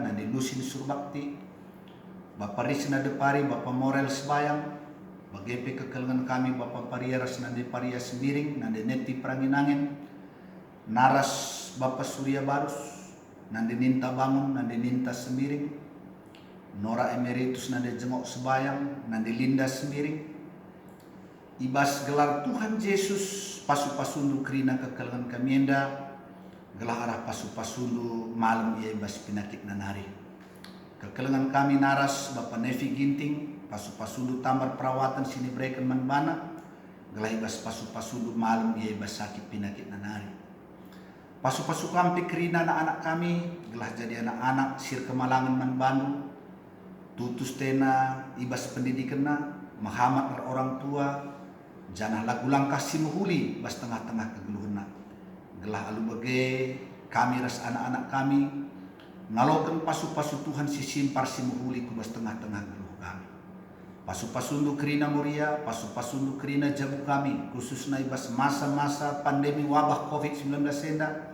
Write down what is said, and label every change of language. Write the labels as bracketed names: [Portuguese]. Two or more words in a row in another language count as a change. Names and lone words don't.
[Batak Karo] Nande Lusin Surbakti, Bapak Risna Depari, Bapak Morel Sebayang, bagepe kekelengan kami Bapak Pariaras Nande Parias Miring, Nande Neti Pranginangin, Naras Bapak Surya Barus, Nande Ninta Bangun, Nande Ninta Semiring, Nora Emeritus Nande Jengok Sebayang, Nande Linda Semiring, ibas gelar Tuhan Yesus pasu-pasundu krina kekelengan kamienda, gelar arah pasu-pasundu malam ia ibas pinakit nanari. Kekelengan kami Naras Bapak Nevi Ginting, pasu-pasundu tamar perawatan sini berikan manbana, gelar ibas pasu-pasundu malam ia ibas sakit pinakit nanari. Pasu-pasu kampi kerina anak-anak kami, gelah jadi anak-anak sir Kemalangan man Bandung, tutus tena ibas pendidikan na, Muhammad orang tua, janah lagu langkah simuhuli bas tengah-tengah kegeluhna. Gelah alu bage kami ras anak-anak kami, ngalokan pasu-pasu Tuhan simpar simuhuli ku bas tengah-tengah geluh kami. Pasu-pasundu kerina muria, pasu-pasundu kerina jabu kami, khususnya ibas masa-masa pandemi wabah COVID-19 senda.